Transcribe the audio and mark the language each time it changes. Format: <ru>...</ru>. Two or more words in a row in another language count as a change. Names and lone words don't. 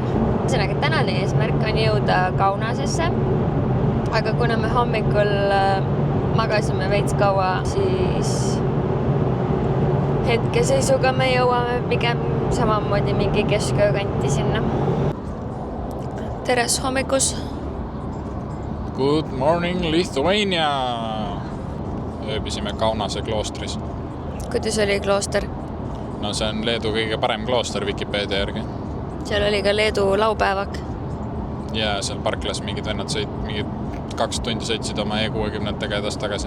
<et>Ühesõnaga, tänane eesmärk on jõuda Kaunasesse, aga kuna me hommikul magasime veits kaua, siis hetkeseisuga me jõuame pigem samamoodi mingi kesköö kanti sinna. Teres hommikus!</et> <en>Good morning, Lithuania!</en> <et>Ööbisime Kaunase kloostris. Kuidas oli klooster? No see on Leedu kõige parem klooster Wikipedia järgi. Seal oli ka Leedu laupäevak. Ja seal parklas mingid vennad mingid 2 tundi sõitsid oma E60-tega edasi tagasi.</et>